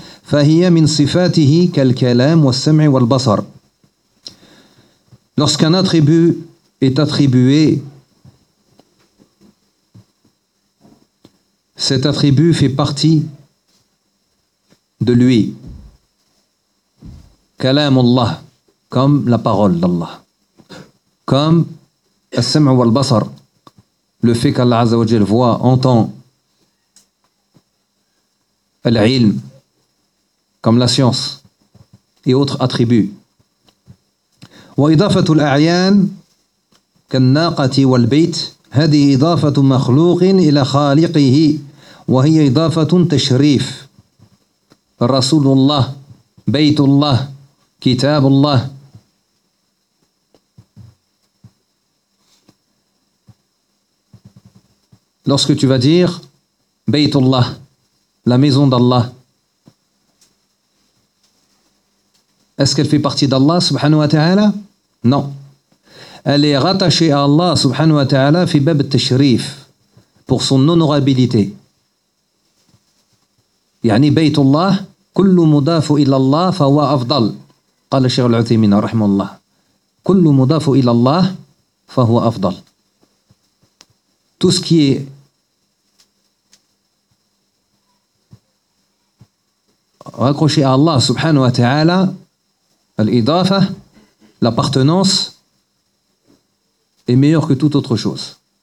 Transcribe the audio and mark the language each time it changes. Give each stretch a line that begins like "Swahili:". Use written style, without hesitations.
Arabic: فهي من صفاته كالكلام والسمع والبصر.
French: Lorsqu'un attribut est attribué, cet attribut fait partie de lui.
Arabic: كلام الله,
French: comme la parole d'Allah. Comme
Arabic: السمع والبصر,
French: le fait qu'Allah عز وجل voit, entend. العلم, comme la science et autres attributs.
Arabic: وإضافة الأعيان كالناقة والبيت هذه إضافة مخلوق إلى خالقه وهي إضافة تشريف. رسول الله, بيت الله, كتاب الله.
French: Lorsque tu vas dire
Arabic: بيت الله,
French: la maison d'Allah, est-ce qu'elle fait partie d'Allah subhanahu wa ta'ala? Non. Elle est rattachée à Allah subhanahu wa ta'ala
Arabic: fi bab al-tashrif,
French: pour son honorabilité.
Arabic: يعني بيت الله كل مضاف إلى الله فهو أفضل قال الشيخ العثيمين رحمه الله كل مضاف إلى الله فهو أفضل.
French: Tout ce qui est raccroché à Allah subhanahu wa ta'ala, l'idafa, l'appartenance, est meilleure que toute autre chose.